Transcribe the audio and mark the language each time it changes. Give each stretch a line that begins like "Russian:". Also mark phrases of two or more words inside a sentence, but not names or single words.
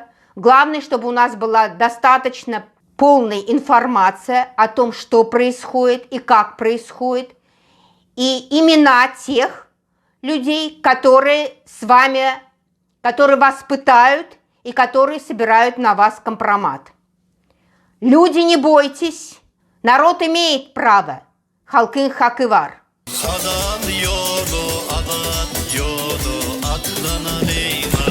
Russian: Главное, чтобы у нас была достаточно полная информация о том, что происходит и как происходит, и имена тех людей, которые с вами, которые вас пытают и которые собирают на вас компромат. Люди, не бойтесь, народ имеет право.
Crimean Tatar: Halkın hakkı var. Adam yolu, adat yolu, aklına değil.